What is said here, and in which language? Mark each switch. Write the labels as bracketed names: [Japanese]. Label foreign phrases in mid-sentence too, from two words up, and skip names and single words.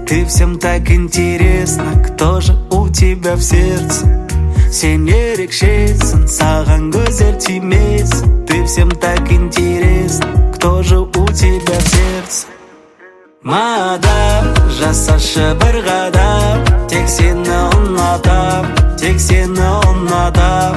[Russian] Ты всем так интересно, кто же у тебя в сердце. [Kazakh] Сен ерекшесің, саған көздер тимесін. [Russian] Ты всем так интересно, кто же у тебя в сердце. [Kazakh] Мадам, жасашы бір қадам, тек сені ұнатам, тек сені ұнатам.